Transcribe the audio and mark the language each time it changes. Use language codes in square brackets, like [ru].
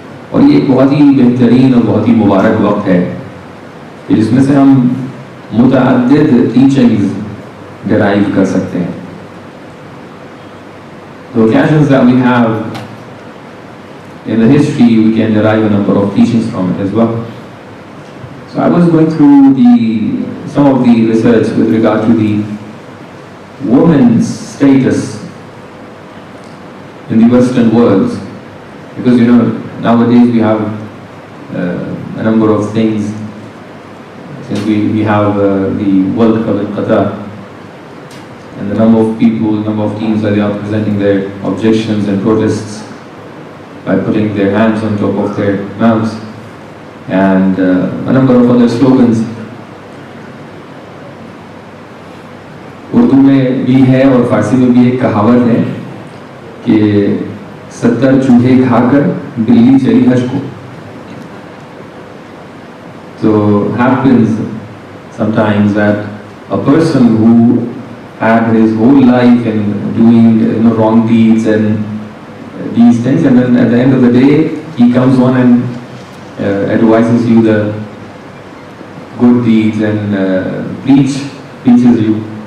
[ur] اور یہ ایک بہت ہی بہترین اور بہت ہی مبارک وقت ہے جس میں سے ہم متعدد ٹیچنگز ڈرائیو کر سکتے ہیں. [en] The occasions that we have in the history, we can derive a number of teachings from it as well. So I was going through some of the research with regard to the woman's status in the Western world, because nowadays we have a number of things. Since we have the World Cup in Qatar, and the number of people, number of teams that they are presenting their objections and protests by putting their hands on top of their mouths, and a number of other slogans. [ur] Urdu میں بھی ہے اور فارسی میں بھی ایک کہاوت ہے کہ 70 چوہے کھا کر بلی چلی حج کو. [en] So happens sometimes that a person who had his whole life in doing wrong deeds and these things, and then at the end of the day he comes on and advises you the good deeds and preaches you.